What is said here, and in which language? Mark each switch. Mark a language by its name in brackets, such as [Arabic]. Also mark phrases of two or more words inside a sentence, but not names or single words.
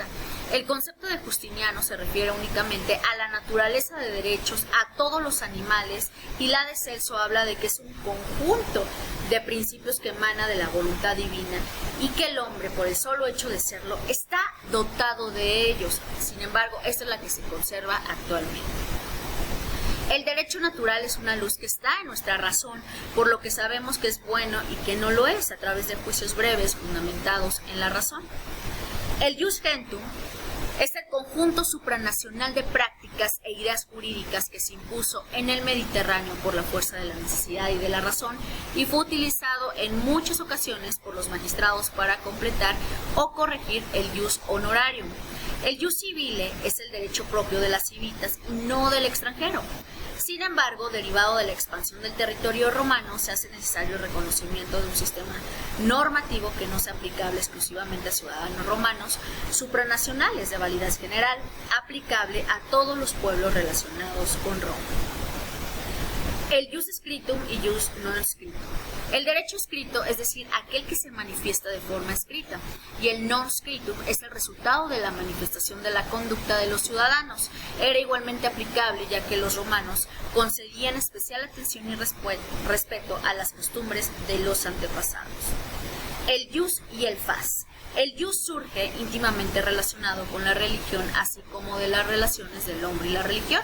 [Spanish] El concepto de Justiniano se refiere únicamente a la naturaleza de derechos a todos los animales y la de Celso habla de que es un conjunto de principios que emana de la voluntad divina y que el hombre, por el solo hecho de serlo, está dotado de ellos. Sin embargo, esta es la que se conserva actualmente. El derecho natural es una luz que está en nuestra razón, por lo que sabemos que es bueno y que no lo es a través de juicios breves fundamentados en la razón. El [Latin] jus gentium [Spanish] es el conjunto supranacional de prácticas e ideas jurídicas que se impuso en el Mediterráneo por la fuerza de la necesidad y de la razón y fue utilizado en muchas ocasiones por los magistrados para completar o corregir el [Latin] jus honorarium. [Spanish] El [Latin] jus civile [Spanish] es el derecho propio de las civitas y no del extranjero. Sin embargo, derivado de la expansión del territorio romano, se hace necesario el reconocimiento de un sistema normativo que no sea aplicable exclusivamente a ciudadanos romanos, supranacionales de validez general, aplicable a todos los pueblos relacionados con Roma. [Latin] El jus scriptum y jus non scriptum. [Spanish] El derecho escrito, es decir, aquel que se manifiesta de forma escrita, y el [Latin] non scriptum [Spanish] es el resultado de la manifestación de la conducta de los ciudadanos. Era igualmente aplicable, ya que los romanos concedían especial atención y respeto a las costumbres de los antepasados. El jus y el fas. El jus surge íntimamente relacionado con la religión, así como de las relaciones del hombre y la religión.